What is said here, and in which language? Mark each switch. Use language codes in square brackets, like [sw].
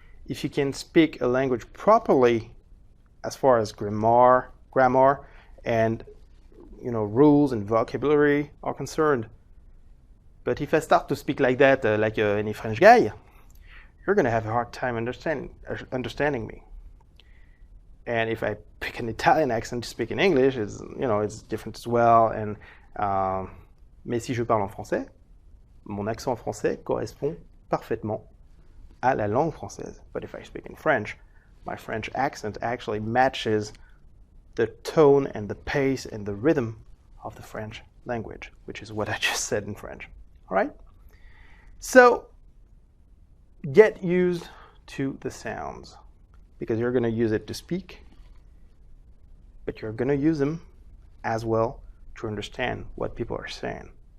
[en] If you can speak a language properly, as far as grammar and rules and vocabulary are concerned. But if I start to speak like that, like any French guy, you're going to have a hard time understanding me. And if I pick an Italian accent to speak in English, it's different as well. [fr] And mais si je parle en français, mon accent français correspond parfaitement à la langue française. [en] But if I speak in French, my French accent actually matches the tone and the pace and the rhythm of the French language, which is what I just said in French. All right? So get used to the sounds, because you're going to use it to speak, but you're going to use them as well to understand what people are saying.